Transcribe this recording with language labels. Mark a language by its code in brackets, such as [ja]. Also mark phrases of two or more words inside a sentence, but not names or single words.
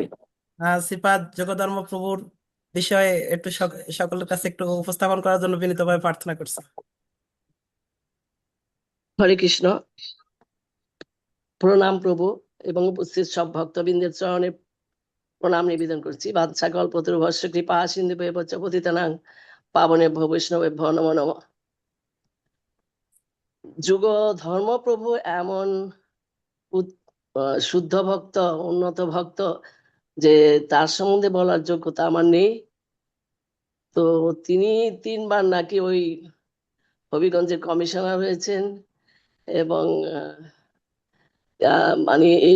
[bn] শ্রীপাদ জগধর্ম প্রভুর বিষয়ে একটু সকলের কাছে একটু উপস্থাপন করার জন্য বিনীতভাবে প্রার্থনা করছি। হরে কৃষ্ণ। প্রণাম প্রভু এবং উপস্থিত সব ভক্তবৃন্দের চরণে প্রণাম নিবেদন করছি। [sa] বাঞ্ছা কল্পতরুভ্যশ্চ কৃপা সিন্ধুভ্যেব চ পতিতানাং পাবনেভ্যো বৈষ্ণবেভ্যো নমো নমঃ। [bn] যুগ ধর্ম প্রভু এমন শুদ্ধ ভক্ত, উন্নত ভক্ত যে তার সম্বন্ধে বলার যোগ্যতা আমার নেই। তো তিনি 3বার নাকি ওই হবিগঞ্জের কমিশনার হয়েছেন, এবং মানে এই